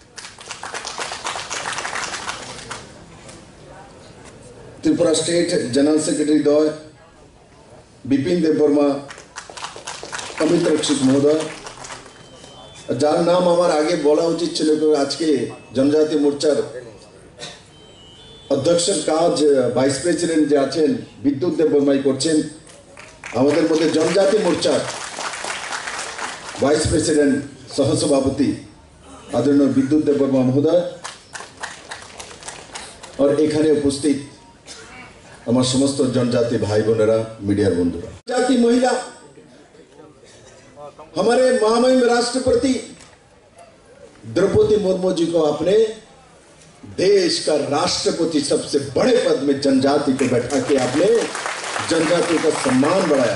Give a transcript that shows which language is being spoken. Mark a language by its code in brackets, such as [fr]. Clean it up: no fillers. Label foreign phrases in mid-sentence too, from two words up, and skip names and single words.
[bn] त्रिपुरा [en] State General Secretary [bn] দ্বয় বিপিন দেব বর্মা, অমিত রক্ষিত মহোদয়, যার নাম হামারে আগে বলা উচিত ছিলো কি আজ কে জনজাতি মোর্চার অধ্যক্ষর কাজ [en] Vice President [bn] जे आছেন বিদ্যুৎ দেববর্মাই করছেন, আমাদের মধ্যে জনজাতি মোর্চার [en] Vice President [bn] সহসভাপতি আদরণীয় বিদ্যুৎ দেববর্মা মহোদয় আর এখানে উপস্থিত হামারে সমস্ত জনজাতি ভাই বোনেরা, মিডিয়া বন্ধুরা, জাতি মহিলা, [hi] हमारे महामहिम राष्ट्रपति द्रौपदी मुर्मू जी को अपने देश का राष्ट्रपति सबसे बड़े पद में जनजाति को बैठा के आपने जनजाति का सम्मान बढ़ाया।